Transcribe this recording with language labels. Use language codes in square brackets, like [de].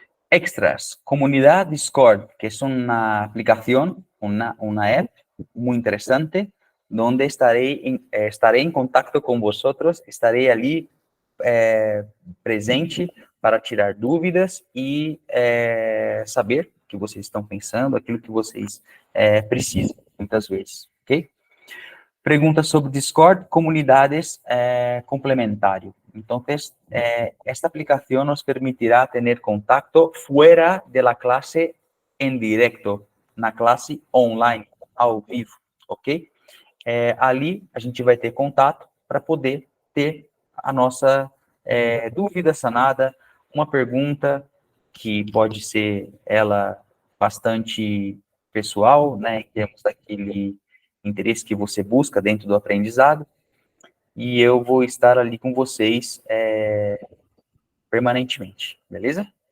[es] Extras, comunidad Discord, que es una aplicación, una app muy interesante, donde estaré en contacto con vosotros, estaré allí [pt] presente para tirar dúvidas e saber o que vocês estão pensando, aquilo que vocês precisam, muitas vezes, ok? [es] Preguntas sobre Discord, comunidades complementario. Entonces, esta aplicación nos permitirá tener contacto fuera de la clase en directo, [pt] na classe online, ao vivo, ok? Ali, a gente vai ter contato para poder ter a nossa dúvida sanada, uma pergunta que pode ser ela bastante pessoal, né, em termos daquele interesse que você busca dentro do aprendizado, e eu vou estar ali com vocês permanentemente, beleza?